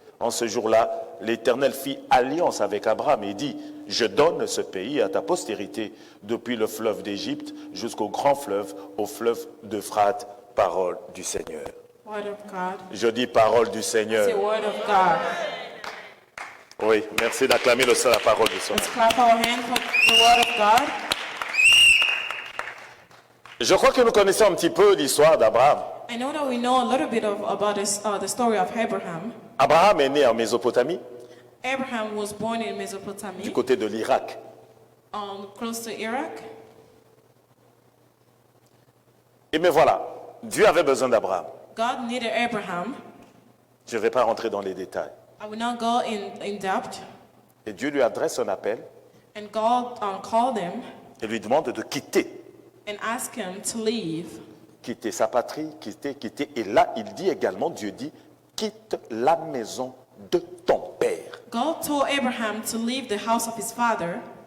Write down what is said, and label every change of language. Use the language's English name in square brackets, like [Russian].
[French] En ce jour-là, l'Éternel fit alliance avec Abraham et dit, « Je donne ce pays à ta postérité, depuis le fleuve d'Égypte jusqu'au grand fleuve, au fleuve d'Euphrate, parole du Seigneur. » [English] Word of God. [French] Je dis parole du Seigneur. [English] It's the word of God. [French] Oui, merci d'acclamer la parole du Seigneur. [English] Let's clap our hands for the word of God. [French] Je crois que nous connaissons un petit peu l'histoire d'Abraham. [English] I know that we know a little bit about the story of Abraham. [French] Abraham est né en Mésopotamie, [English] Abraham was born in [French] du [English] Mesopotamia, [French] côté de l'Irak. [English] close to Iraq. [French] Et mais voilà, Dieu avait besoin d'Abraham. [English] God needed Abraham. [French] Je ne vais pas rentrer dans les détails. [English] I will not go in depth. [French] Et Dieu lui adresse un appel [English] And God called him [French] et lui demande de quitter. [English] and asked him to leave. [French] Quitter sa patrie, quitter. Et là, il dit également, Dieu dit, quitte la maison de ton père. [English] God told Abraham to leave the house of his father.